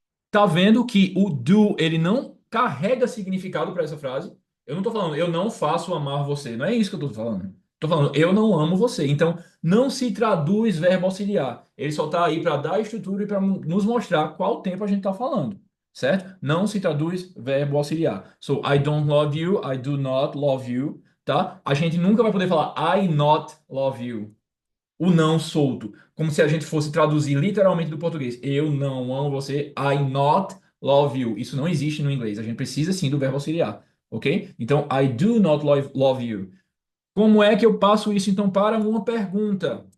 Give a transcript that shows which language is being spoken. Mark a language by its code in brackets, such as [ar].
[pt] Tá vendo que o do, ele não carrega significado para essa frase? Eu não tô falando, eu não faço amar você. Não é isso que eu tô falando. Tô falando, eu não amo você. Então, não se traduz verbo auxiliar. Ele só tá aí para dar estrutura e para nos mostrar qual tempo a gente tá falando. Certo? Não se traduz verbo auxiliar. [en] So, I don't love you, I do not love you, tá? [pt] A gente nunca vai poder falar [en] I not love you, [pt] o não solto, como se a gente fosse traduzir literalmente do português. Eu não amo você, [en] I not love you. [pt] Isso não existe no inglês. A gente precisa sim do verbo auxiliar, ok? Então, [en] I do not love you. [pt] Como é que eu passo isso então para uma pergunta?